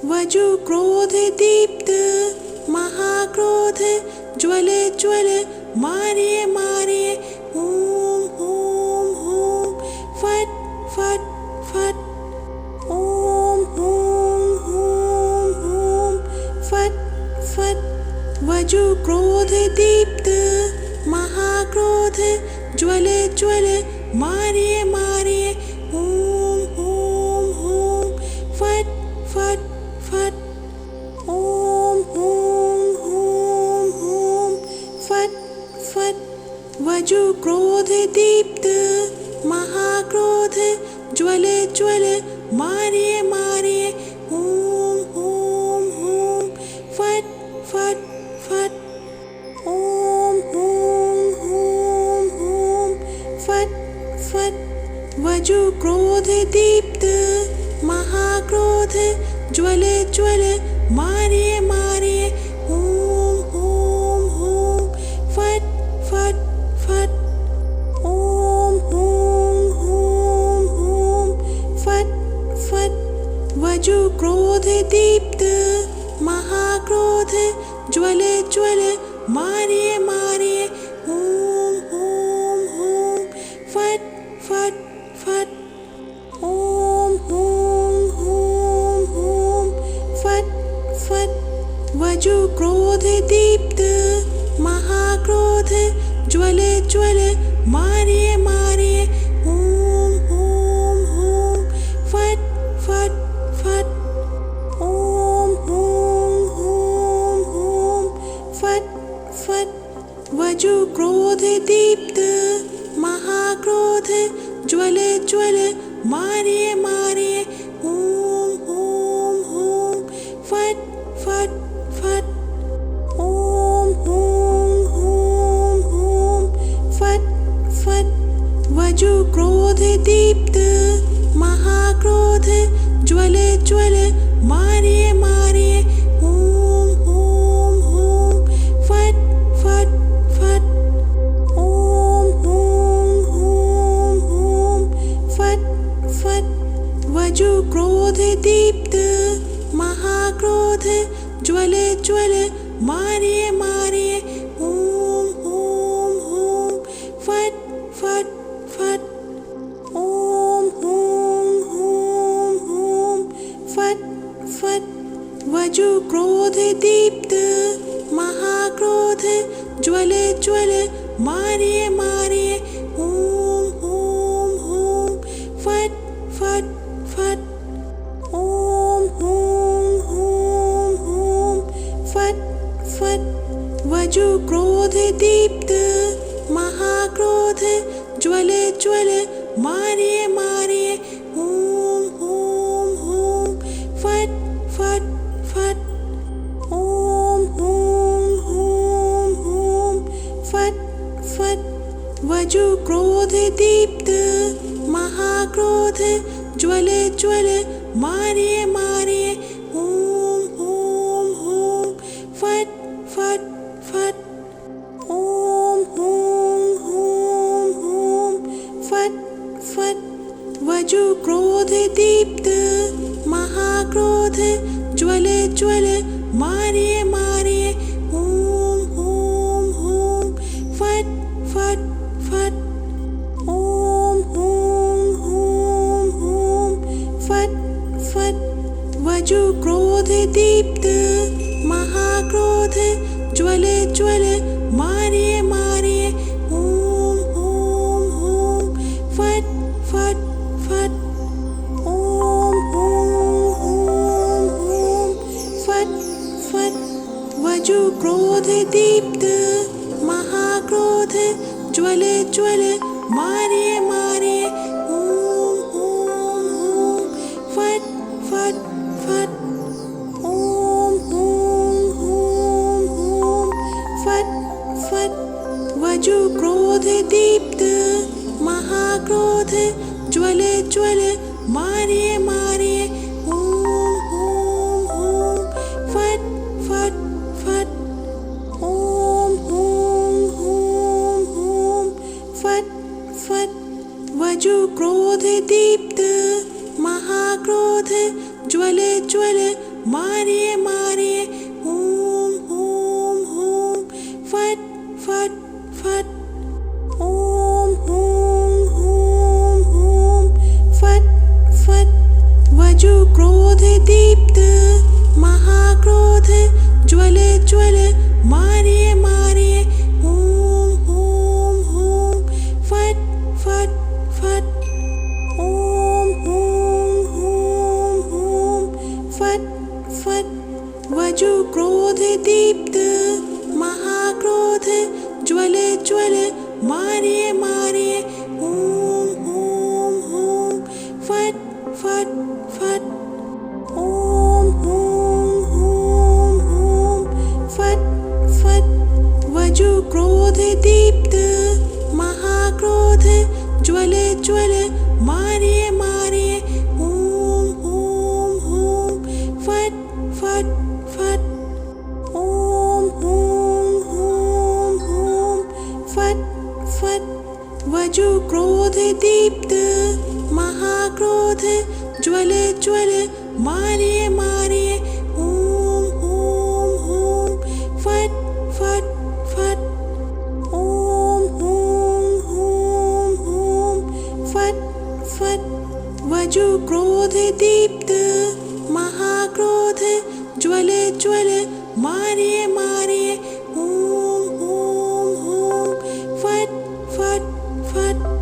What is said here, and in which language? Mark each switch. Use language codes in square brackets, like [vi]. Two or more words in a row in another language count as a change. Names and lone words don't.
[sa] वजु क्रोध दीप्त महाक्रोध ज्वल ज्वल मारिये मारिये हूं हूं हूं फट फट फट ओम हूं हूं हूं फट फट वजु क्रोध दीप्त महाक्रोध ज्वल ज्वल मारिये मारिये हूं हूं हूं फट फट फट ओम हूं हूं हूं फट फट वजु क्रोध दीप्त महाक्रोध ज्वल ज्वल मारिये मारिये हूं हूं हूं फट फट फट ओम हूं हूं हूं फट फट वजु क्रोध दीप्त महाक्रोध ज्वल ज्वल मारिये मारिये हूं हूं हूं फट फट फट ओम हूं हूं हूं फट फट वजु क्रोध दीप्त महाक्रोध ज्वल ज्वल मारिये मारिये हूं हूं हूं फट फट फट ओम हूं हूं हूं फट फट वजु क्रोध दीप्त महाक्रोध ज्वल ज्वल मारिये मारिये हूं हूं हूं फट फट फट ओम हूं हूं हूं फट फट वजु क्रोध दीप्त महाक्रोध ज्वल ज्वल मारिये मारिये हूं हूं हूं फट फट फट ओम हूं हूं हूं फट फट वजु क्रोध दीप्त महाक्रोध ज्वल ज्वल मारिये मारिये हूं हूं हूं फट फट फट ओम हूं हूं हूं फट फट वजु क्रोध दीप्त महाक्रोध ज्वल ज्वल मारिये मारिये हूं हूं हूं फट फट फट ओम हूं हूं हूं फट फट वजु क्रोध दीप्त महाक्रोध ज्वल ज्वल मारिये मारिये हूं हूं हूं फट फट फट ओम हूं हूं हूं फट फट वजु क्रोध दीप्त महाक्रोध ज्वल ज्वल मारिये मारिये हूं हूं हूं फट फट फट ओम हूं हूं हूं फट फट वजु क्रोध दीप्त महाक्रोध ज्वल ज्वल मारिये मारिये हूं हूं हूं फट फट फट ओम हूं हूं हूं फट फट वजु क्रोध दीप्त महाक्रोध ज्वल ज्वल मारिये मारिये हूं हूं हूं फट फट फट ओम हूं हूं हूं फट फट वजु क्रोध दीप्त महाक्रोध ज्वल ज्वल मारिये मारिये हूं हूं हूं फट फट फट ओम हूं हूं हूं फट फट वजु क्रोध दीप्त महाक्रोध ज्वल ज्वल मारिये मारिये हूं हूं हूं फट फट फट ओम हूं हूं हूं फट फट वजु क्रोध दीप्त महाक्रोध ज्वल ज्वल मारिये मारिये हूं हूं हूं फट फट फट ओम हूं हूं हूं फट फट वजु क्रोध दीप्त महाक्रोध ज्वल ज्वल मारिये मारिये हूम हूम हूम फट फट फट ओम हूम हूम हूम फट फट वजु क्रोध दीप्त महाक्रोध ज्वले ज्वले मारिये मारिये हूम हूम हूम फट फट फट ओम हूम हूम हूम फट फट वजु क्रोध दीप्त महाक्रोध ज्वले ज्वले मारिये मारिये हूम हूम हूम फट फट फट ओम हूम हूम हूम फट फट वजु क्रोध दीप्त महाक्रोध ज्वले ज्वले मारिये मारिये हूम हूम हूम फट फट फट ओम हूम हूम हूम फट फट वजु क्रोध दीप्त महाक्रोध ज्वले ज्वले मारिये मारिये हूम हूम हूम फट फट फट ओम हूम हूम हूम फट फट वजु क्रोध दीप्त महाक्रोध ज्वले ज्वले मारिये मारिये हूम हूम हूम फट फट फट